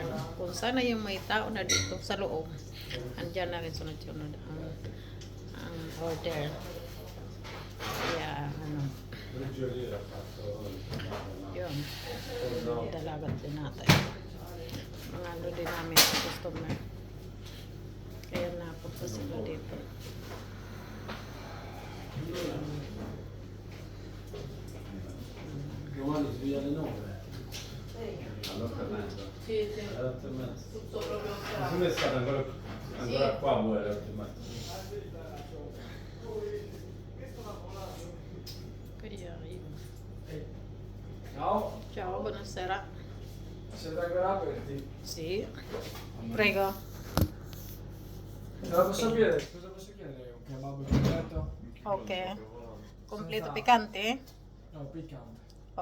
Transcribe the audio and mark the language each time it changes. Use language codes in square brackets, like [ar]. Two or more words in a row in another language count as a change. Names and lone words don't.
[tl] Kung sana yung may tao na dito sa loob, andyan na rin sunod-sunod ang order. Kaya yun, dalagat din natin. Mga ano din namin sa customer. Kaya napunta sila dito. [it] Giovanni si via alle 9. All'8:30. Sì, sì. All'8:30. Tutto proprio Ma come è stato ancora qua voi all'8:30? [tl] Kaya yun. [it] Ciao. Ciao, buonasera. Siete ancora aperti? Sì. Prego. Cosa posso chiedere? Cosa posso chiedere? Un kebab completo? Ok. Completo piccante? No, piccante.